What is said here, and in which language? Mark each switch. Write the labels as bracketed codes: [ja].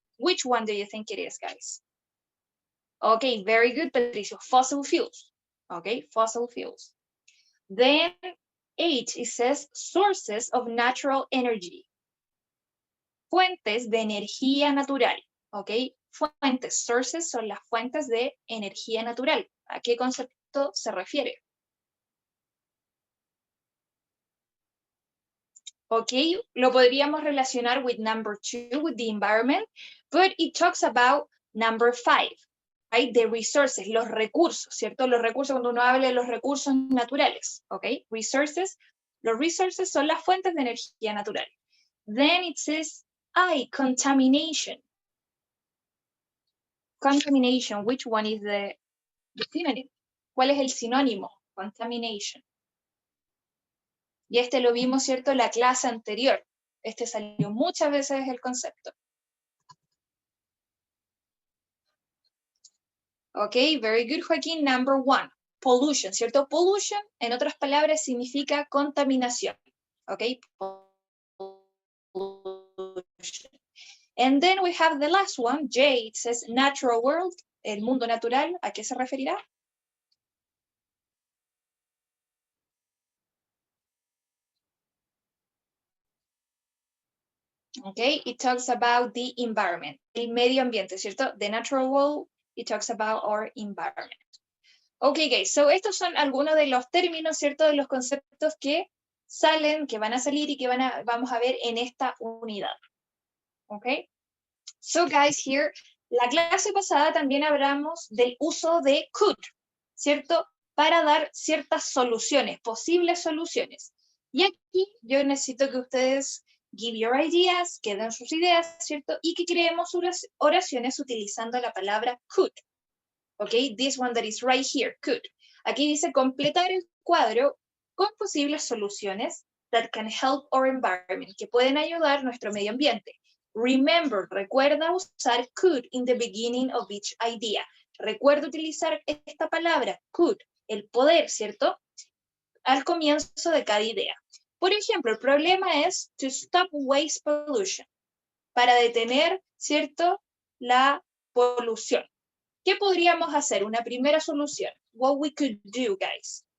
[en] Which one do you think it is, guys? Okay, very good, Patricio. Fossil fuels. Okay, fossil fuels. Then H, it says sources of natural energy. [es] Fuentes de energía natural. Okay, fuentes, sources son las fuentes de energía natural. ¿A qué concepto se refiere? [en] Ok, [es] lo podríamos relacionar [en] with number 2, with the environment, but it talks about number 5, right? [es] The resources, los recursos, ¿cierto? Los recursos, cuando uno habla de los recursos naturales, ok? Resources, los resources son las fuentes de energía natural. [en] Then it says, contamination. Contamination, which one is the synonym? [es] ¿Cuál es el sinónimo? Contamination. Y este lo vimos, ¿cierto?, en la clase anterior. Este salió muchas veces el concepto. [en] Ok, very good, Joaquín. Number 1, pollution, ¿cierto? [es] Pollution, en otras palabras, significa contaminación. [en] Ok, pollution. And then we have the last one, J, it says natural world, [es] el mundo natural. ¿A qué se referirá? [en] Okay, it talks about the environment, [es] el medio ambiente, [en] ¿cierto? The natural world, it talks about our environment. [es] Ok, guys, so estos son algunos de los términos, ¿cierto? De los conceptos que salen, que van a salir y que vamos a ver en esta unidad. Ok, so guys, here, la clase pasada también hablamos del uso de could, ¿cierto? Para dar ciertas soluciones, posibles soluciones. Y aquí yo necesito que ustedes [en] give your ideas, [es] que den sus ideas, ¿cierto? Y que creemos oraciones utilizando la palabra could. [en] Ok, this one that is right here, could. [es] Aquí dice completar el cuadro con posibles soluciones [en] that can help our environment, [es] que pueden ayudar nuestro medio ambiente. [en] Remember, [es] recuerda usar [en] could in the beginning of each idea. [es] Recuerda utilizar esta palabra, could, el poder, ¿cierto? Al comienzo de cada idea. Por ejemplo, el problema es [en] to stop waste pollution, [es] para detener, ¿cierto?, la polución. ¿Qué podríamos hacer? Una primera solución. [en] What we could do, guys.